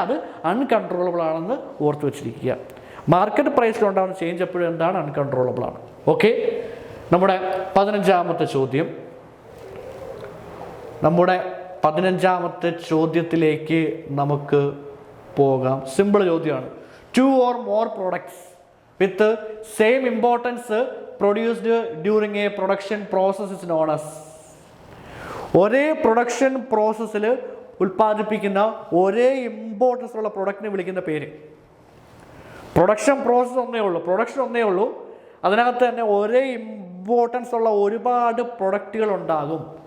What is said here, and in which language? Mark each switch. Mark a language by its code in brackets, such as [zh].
[ml] അത് അൺകൺട്രോളബിൾ ആണെന്ന് ഓർത്ത് വെച്ചിരിക്കുക. മാർക്കറ്റ് പ്രൈസിൽ ഉണ്ടാകുന്ന ചേഞ്ച് എപ്പോഴും എന്താണ്? അൺകൺട്രോളബിൾ ആണ്. ഓക്കെ, നമ്മുടെ 15ാമത്തെ ചോദ്യം. നമ്മുടെ 15ാമത്തെ ചോദ്യത്തിലേക്ക് നമുക്ക് പോകാം. സിമ്പിൾ ചോദ്യമാണ്. [en] 2 or more products with same importance produced during a production process is known as. [ml] ഒരേ പ്രൊഡക്ഷൻ പ്രോസസ്സിൽ ഉൽപ്പാദിപ്പിക്കുന്ന ഒരേ ഇമ്പോർട്ടൻസ് ഉള്ള പ്രൊഡക്റ്റിനെ വിളിക്കുന്ന പേര്. പ്രൊഡക്ഷൻ പ്രോസസ്സ് ഒന്നേ ഉള്ളൂ, അതിനകത്ത് തന്നെ ഒരേ ഇമ്പോർട്ടൻസ് ഉള്ള ഒരുപാട് പ്രൊഡക്റ്റുകൾ ഉണ്ടാകും.